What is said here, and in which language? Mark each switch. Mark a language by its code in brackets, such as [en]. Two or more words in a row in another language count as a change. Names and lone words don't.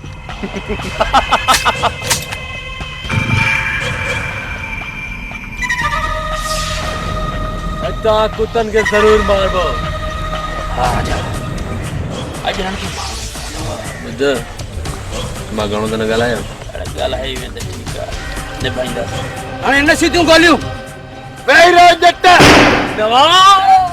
[sd] अता कुतन के जरूर मारबो। हा राजा अॼु हिननि खे बुध मां घणो त न ॻाल्हायां। ॻाल्हाए वेंदे ठीकु आहे निभाईंदासीं। हाणे हिन सीटियूं ॻोल्हियूं। वेही रहो जट। नवाब